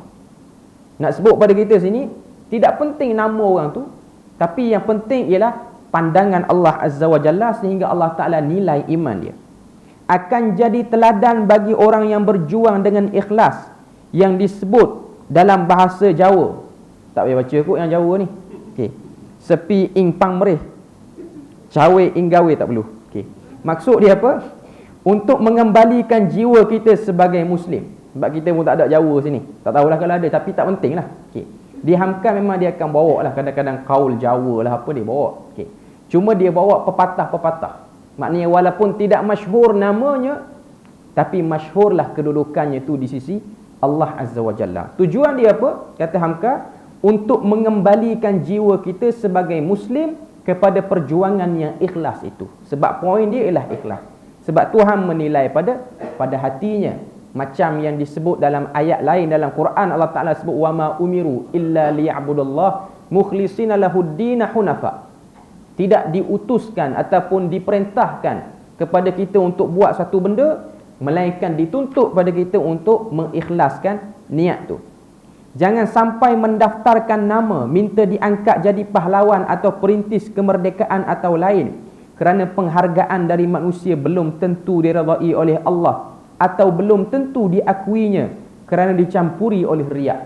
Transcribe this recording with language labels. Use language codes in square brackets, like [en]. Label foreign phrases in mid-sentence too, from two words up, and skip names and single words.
[ms] Nak sebut pada kita sini, tidak penting nama orang tu, tapi yang penting ialah pandangan [ar] الله عز وجل, [ms] sehingga [ar] الله تعالى [ms] nilai iman dia. Akan jadi teladan bagi orang yang berjuang dengan ikhlas, yang disebut dalam bahasa Jawa. Tak payah baca kot yang Jawa ni. [jv] Sepi ing pang merih, cawe ing gawe [ms] tak perlu. Maksud dia apa? Untuk mengembalikan jiwa kita sebagai Muslim. Sebab kita pun tak ada Jawa sini, tak tahulah kalau ada, tapi tak penting lah. Di Hamka memang dia akan bawa lah kadang-kadang kaul Jawa lah, apa dia bawa. Cuma dia bawa pepatah-pepatah. Maknanya walaupun tidak masyhur namanya, tapi masyhurlah kedudukannya tu di sisi [ar] الله عز وجل. [ms] Tujuan dia apa? Kata Hamka, untuk mengembalikan jiwa kita sebagai Muslim kepada perjuangan yang ikhlas itu. Sebab poin dia ialah ikhlas. Sebab Tuhan menilai pada hatinya. Macam yang disebut dalam ayat lain dalam Quran, [ar] الله تعالى [ms] sebut [ar] وما أمروا إلا ليعبدوا الله مخلصين له الدين حنفاء. [ms] Tidak diutuskan ataupun diperintahkan kepada kita untuk buat satu benda, melainkan dituntut pada kita untuk mengikhlaskan niat tu. Jangan sampai mendaftarkan nama, minta diangkat jadi pahlawan atau perintis kemerdekaan atau lain, kerana penghargaan dari manusia belum tentu diredai oleh Allah, atau belum tentu diakuinya kerana dicampuri oleh riak.